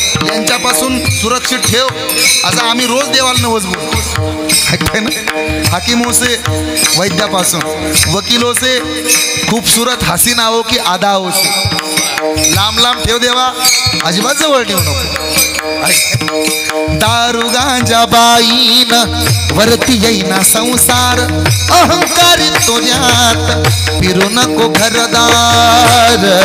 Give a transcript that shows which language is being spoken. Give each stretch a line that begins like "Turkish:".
Marathi: यांच्यापासून सुरक्षित ठेव असं आम्ही रोज देवाला नवस बोलतो.
Hindi: हाकिमों से
Marathi: वैद्यापासून,
Hindi: वकीलों से खूबसूरत हसीनाओं की अदाओं से.
Marathi: लांब लांब ठेव देवा, अजिबात जवळ ठेवू नको. दारू गांजा बाईन वरती येईना संसार, अहंकारी तुझ्यात फिरू नको घरदार.